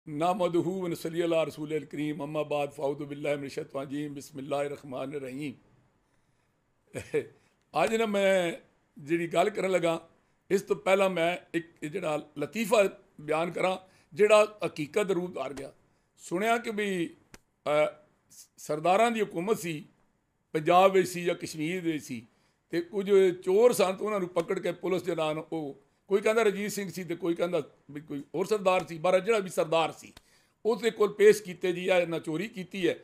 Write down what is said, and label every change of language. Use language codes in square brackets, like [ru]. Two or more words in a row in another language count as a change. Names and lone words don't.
[ar] نحمده ونصلي على رسوله الكريم أما بعد فأعوذ بالله من الشيطان الرجيم بسم الله الرحمن الرحيم. [pa] ਅੱਜ ਨਾ ਮੈਂ ਜਿਹੜੀ ਗੱਲ ਕਰਨ ਲੱਗਾ ਇਸ ਤੋਂ ਪਹਿਲਾਂ ਮੈਂ ਇੱਕ ਜਿਹੜਾ ਲਤੀਫਾ ਬਿਆਨ ਕਰਾਂ ਜਿਹੜਾ ਹਕੀਕਤ ਦਾ ਰੂਪ ਧਾਰ ਗਿਆ। ਸੁਣਿਆ ਕਿ ਵੀ ਸਰਦਾਰਾਂ ਦੀ ਹਕੂਮਤ ਸੀ ਪੰਜਾਬ ਵਿੱਚ ਸੀ ਜਾਂ ਕਸ਼ਮੀਰ ਵਿੱਚ ਸੀ ਅਤੇ ਕੁਝ ਚੋਰ ਸਨ ਤਾਂ ਉਹਨਾਂ ਨੂੰ ਪਕੜ ਕੇ ਪੁਲਿਸ ਦੇ ਨਾਲ ਉਹ ਕੋਈ ਕਹਿੰਦਾ ਰਣਜੀਤ ਸਿੰਘ ਸੀ ਅਤੇ ਕੋਈ ਕਹਿੰਦਾ ਵੀ ਕੋਈ ਹੋਰ ਸਰਦਾਰ ਸੀ, ਬਾਰਾ ਜਿਹੜਾ ਵੀ ਸਰਦਾਰ ਸੀ ਉਸ ਦੇ ਕੋਲ ਪੇਸ਼ ਕੀਤੇ ਜੀ ਆ ਇਹਨਾਂ ਚੋਰੀ ਕੀਤੀ ਹੈ।